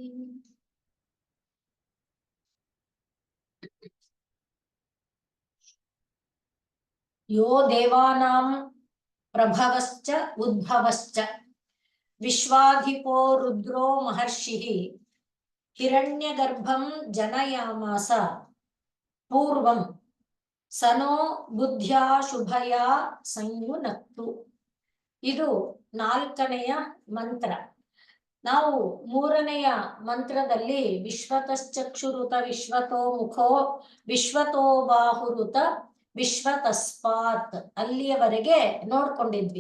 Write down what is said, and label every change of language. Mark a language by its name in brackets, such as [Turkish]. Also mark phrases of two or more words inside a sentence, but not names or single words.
[Sanskrit] यो देवानां प्रभवश्च उद्भवश्च, विश्वाधिपो रुद्रो महर्षिः, हिरण्यगर्भं जनयामास पूर्वं, सनो बुद्ध्या शुभया ಸಂಯುನಕ್ತು. [Kannada] ಇದು 4ನೆಯ ಮಂತ್ರ. ನಾವು 3ನೆಯ ಮಂತ್ರದಲ್ಲಿ [Sanskrit] ವಿಶ್ವತಶ್ಚಕ್ಷುರುತ ವಿಶ್ವತೋ ಮುಖೋ ವಿಶ್ವತೋ ಬಾಹುರುತ ವಿಶ್ವತಸ್ಪಾತ್ [Kannada] ಅಲ್ಲಿಯವರೆಗೆ ನೋಡ್ಕೊಂಡಿದ್ವಿ.